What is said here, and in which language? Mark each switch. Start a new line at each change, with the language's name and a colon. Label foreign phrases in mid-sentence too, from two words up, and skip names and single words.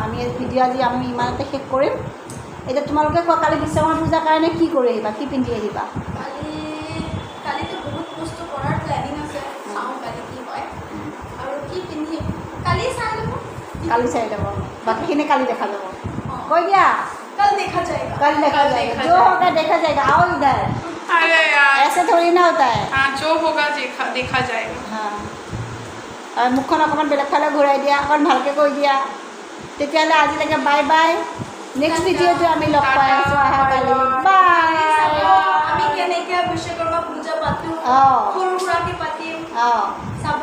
Assamese: আমি ভিডিঅ' আজি আমি ইমানতে শেষ কৰিম। এতিয়া তোমালোকে কোৱা, কালি বিশ্বকৰ্মা পূজাৰ কাৰণে কি কৰি আহিবা, কি পিন্ধি আহিবা? বস্তু কৰাৰ প্লেনিং আছে চাওঁ কালি কি হয় আৰু কি পিন্ধিম কালি চাই ল'ব কালি চাই যাব বাকীখিনি কালি দেখা যাব কৈ দিয়া
Hindi: कल देखा जाएगा कल देखा जाएगा जो होगा देखा जाएगा आओ इधर अरे यार ऐसे थोड़ी ना होता है हाँ जो होगा देखा जाएगा
Assamese: हाँ আৰু মুখখন অকণমান বেলেগ ফালে ঘূৰাই দিয়া অকণ ভালকৈ কৈ দিয়া তেতিয়াহ'লে আজিলৈকে
English: bye bye next
Assamese: ভিডিঅ'টো আমি লগ পাই আছোঁ অহাকালি বাই আমি কেনেকৈ বিশ্বকৰ্মা পূজা পাতোঁ অঁ সৰু সুৰাকৈ পাতিম অঁ চাব